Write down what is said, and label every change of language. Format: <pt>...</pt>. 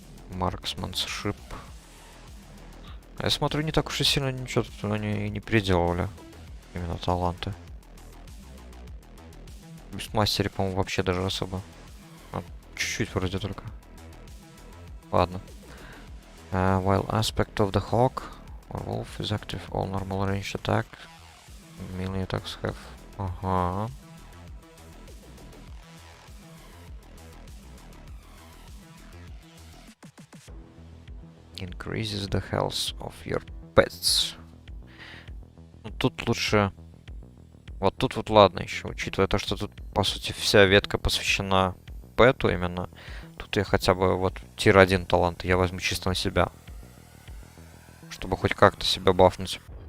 <ru>Марксманшип. Я смотрю, не так уж и сильно ничего тут они не переделывали. Именно таланты. В мастере, по-моему, вообще даже особо. А, чуть-чуть вроде только. Ладно.</ru> <en>While aspect of the hawk or wolf is active, all normal range attack. Melee attacks have... Ага. Increases the health of your pets.</en> <ru>Ну, тут лучше... Вот тут вот ладно еще, учитывая то, что тут, по сути, вся ветка посвящена пэту именно. Тут я хотя бы вот тир 1 талант я возьму чисто на себя. Чтобы хоть как-то себя бафнуть.</ru>